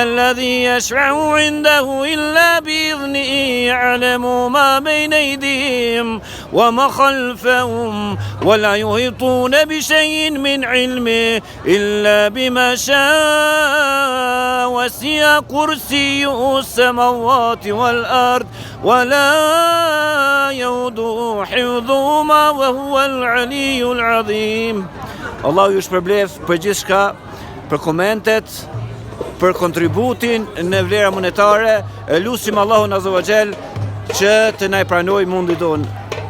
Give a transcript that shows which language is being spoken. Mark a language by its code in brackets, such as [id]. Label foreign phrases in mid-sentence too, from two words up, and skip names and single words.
[ar] الذي يشفع عنده إلا بإذنه يعلم ما بين أيديهم وما خلفهم ولا يحيطون بشيء من علمه إلا بما شاء وسع كرسيه السماوات والأرض ولا يؤوده حفظهما وهو العلي العظيم. [sq] Allahu ju shpërblef për gjithçka, për komentet, për kontributin në vlera monetare. Lutim Allahun [ar] عز وجل [sq] që të na pranojë mundin tonë.